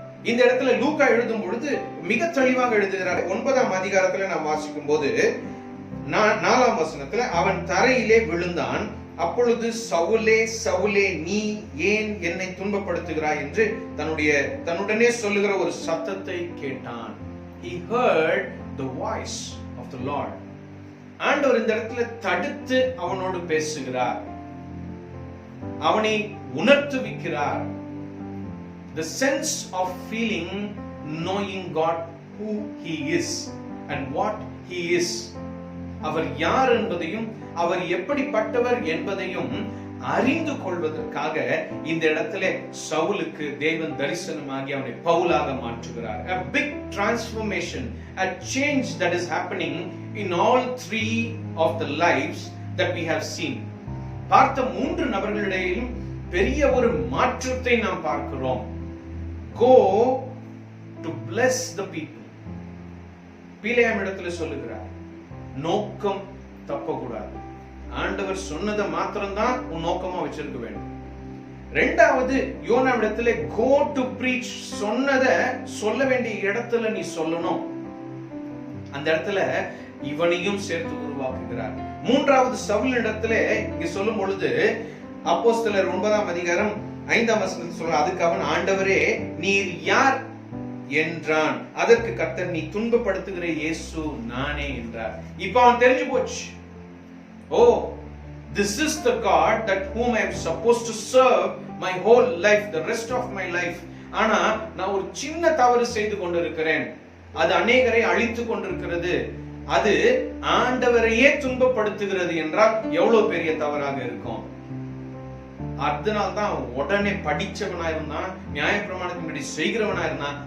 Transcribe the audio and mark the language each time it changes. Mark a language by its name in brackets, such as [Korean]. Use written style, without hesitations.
[Tamil] இந்த இடத்துல லூக்கா எழுதும் பொழுது மிக தெளிவாக எழுதுகிறார். 9ஆம் அதிகாரத்துல நாம் வாசிக்கும் போது 4ஆம் வசனத்துல, அவன் தரையிலே விழுந்தான். அப்பொழுது சவுலே சவுலே, நீ ஏன் என்னை துன்பப்படுத்துகிறாய் என்று தன்னுடனே சொல்லுகிற ஒரு சத்தத்தை கேட்டான். [English] He heard the voice of the Lord. [Tamil] ஆண்டவர் இந்த இடத்துல தடுத்து அவனோடு பேசுகிறார், அவனை உணர்த்துவிக்கிறார். [English] The sense of feeling, knowing God, who He is and what He is. [Tamil] அவர் யார் என்பதையும் அவர் எப்படிப்பட்டவர் என்பதையும் அறிந்து கொள்வதற்காக இந்த இடத்துல சவுலுக்கு தேவன் தரிசனமாகி அவனை பவுலாக மாற்றுகிறார். [English] A big transformation, a change that is happening in all 3 of the lives that we have seen. [Tamil] பார்த்த 3 நபர்களிடையும் பெரிய ஒரு மாற்றத்தை நாம் பார்க்கிறோம். [English] Go to bless the people. [Tamil] பிலேயாம் இடத்துல சொல்லுகிறார், நோக்கம் தப்பக்கூடாது. ஆண்டவர் சொன்னதை மாத்திரம்தான் உன் நோக்கமா வச்சிருக்க வேண்டும். இரண்டாவது, யோனா இடத்துல [English] go to preach, [Tamil] சொன்னதை சொல்ல வேண்டிய இடத்துல நீ சொல்லணும். அந்த இடத்துல இவனையும் சேர்த்து உருவாக்குகிறார். மூன்றாவது, சவுல் இடத்துல இங்க சொல்லும் பொழுது அப்போஸ்தலர் 9ஆம் அதிகாரம் 5ஆம் வசனத்தில் சொல்ற, அதுக்கு அவன், ஆண்டவரே நீர் யார் என்றான். அதற்கு கர்த்தர், நீ துன்பப்படுத்துகிற இயேசு நானே என்றார். இப்ப அவன் தெரிஞ்சு போச்சு, [English] oh, this is the God that whom I am supposed to serve my whole life, the rest of my life. [Tamil] ஆனா நான் ஒரு சின்ன தவறு செய்து கொண்டிருக்கிறேன், அது அநேகரை அழித்து கொண்டிருக்கிறது, அது ஆண்டவரையே துன்பப்படுத்துகிறது என்றால் எவ்வளவு பெரிய தவறாக இருக்கும். அதனால்தான் உடனே படிச்சவனா இருந்தான், நியாயப்பிரமாணத்தின்படி செய்கிறவனா இருந்தான்.